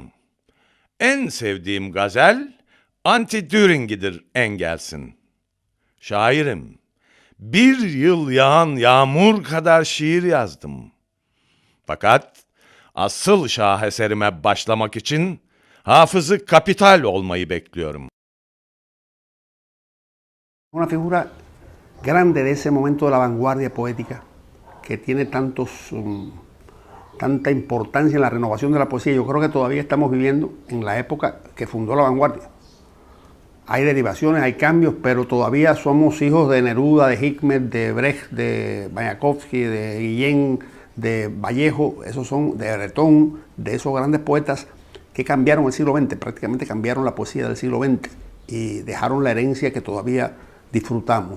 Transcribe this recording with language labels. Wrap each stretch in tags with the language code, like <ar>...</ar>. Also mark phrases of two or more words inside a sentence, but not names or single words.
<tr>En sevdiğim gazel, Anti-Düringi'dir Engels'in. Şairim, bir yıl yağan yağmur kadar şiir yazdım. Fakat asıl şaheserime başlamak için Hafız-ı Kapital olmayı bekliyorum.</tr> <es>Una figura grande de ese momento de la vanguardia poética, que tiene tanta importancia en la renovación de la poesía. Yo creo que todavía estamos viviendo en la época que fundó la vanguardia. Hay derivaciones, hay cambios, pero todavía somos hijos de Neruda, de Hikmet, de Brecht, de Mayakovsky, de Guillén, de Vallejo, esos son de Breton, de esos grandes poetas que cambiaron el siglo XX, prácticamente cambiaron la poesía del siglo XX y dejaron la herencia que todavía disfrutamos.</es>